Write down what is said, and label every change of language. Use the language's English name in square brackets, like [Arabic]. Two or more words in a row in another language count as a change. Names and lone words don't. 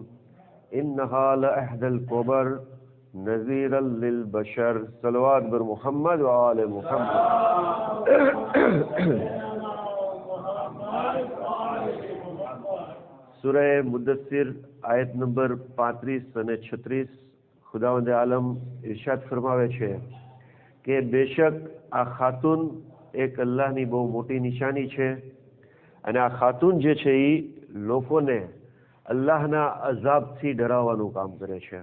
[Arabic] إنها لإحدى الكبر نذيرا للبشر. [Urdu] صلوات بر محمد وآل محمد. سورہ مدثر آیت [Gujarati] નંબર 35 અને 36 ખુદાવંદ આલમ ઇરશાદ ફરમાવે છે કે બેશક આ ખાતુન એક અલ્લાહની બહુ મોટી નિશાની છે, અને આ ખાતુન જે છે એ લોકોને અલ્લાહના અઝાબથી ડરાવવાનું કામ કરે છે.